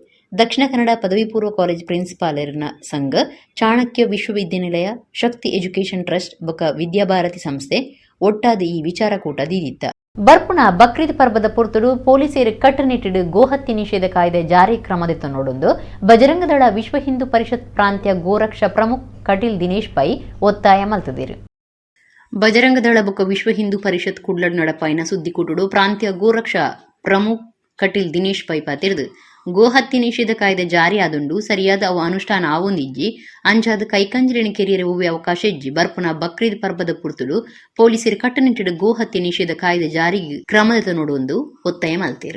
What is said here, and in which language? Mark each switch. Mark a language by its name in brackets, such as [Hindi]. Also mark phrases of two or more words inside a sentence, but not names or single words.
[Tulu] ದಕ್ಷಿಣ ಕನ್ನಡ ಪದವಿ ಪೂರ್ವ ಕಾಲೇಜ್ ಪ್ರಿನ್ಸಿಪಾಲರ್ನ ಸಂಘ, ಚಾಣಕ್ಯ ವಿಶ್ವವಿದ್ಯಾನಿಲಯ, ಶಕ್ತಿ ಎಜುಕೇಷನ್ ಟ್ರಸ್ಟ್ ಬೊಕ್ಕ ವಿದ್ಯಾಭಾರತಿ ಸಂಸ್ಥೆ ಒಟ್ಟಾದ ಈ ವಿಚಾರಕೂಟ ದೀದಿತ್ತ. ಬರ್ಪುನ ಬಕ್ರೀದ್ ಪರ್ವದ ಪೊರ್ತುಡು ಪೊಲೀಸರು ಕಟ್ಟುನಿಟ್ಟಿಡು ಗೋಹತ್ಯೆ ನಿಷೇಧ ಕಾಯ್ದೆ ಜಾರಿ ಕ್ರಮದಿತ್ತ ನೋಡೊಂದು ಬಜರಂಗದಳ ವಿಶ್ವ ಹಿಂದೂ ಪರಿಷತ್ ಪ್ರಾಂತ್ಯ ಗೋರಕ್ಷ ಪ್ರಮುಖ್ ಕಟೀಲ್ ದಿನೇಶ್ ಪೈ ಒತ್ತಾಯ ಮಲ್ತದಿರು. ಬಜರಂಗದಳ ಬೊಕ್ಕ ವಿಶ್ವ ಹಿಂದೂ ಪರಿಷತ್ ಕುಡ್ಲಡ್ ನಡಪಾಯಿನ ಸುದ್ದಿ ಕುಟುಡು ಪ್ರಾಂತ್ಯ ಗೋರಕ್ಷ ಪ್ರಮುಖ್ ಕಟೀಲ್ ದಿನೇಶ್ ಪೈ ಪಾತಿರ್ದು ಗೋಹತ್ಯೆ ನಿಷೇಧ ಕಾಯ್ದೆ ಜಾರಿಯಾದುಂಡು ಸರಿಯಾದ ಅವು ಅನುಷ್ಠಾನ ಆವೊಂದಿಜ್ಜಿ ಅಂಚಾದ ಕೈಕಂಜಲಿನ ಕೆರಿಯರ ಹೂವೆ ಅವಕಾಶ ಇಜ್ಜಿ ಬರ್ಪುನ ಬಕ್ರೀದ್ ಪರ್ಬದ ಪುರ್ತುಡು ಪೊಲೀಸರು ಕಟ್ಟುನಿಟ್ಟಿಡು ಗೋಹತ್ಯೆ ನಿಷೇಧ ಕಾಯ್ದೆ ಜಾರಿಗೆ ಕ್ರಮದ ನೋಡುವಂದು ಒತ್ತಾಯ ಮಲ್ತೇರು.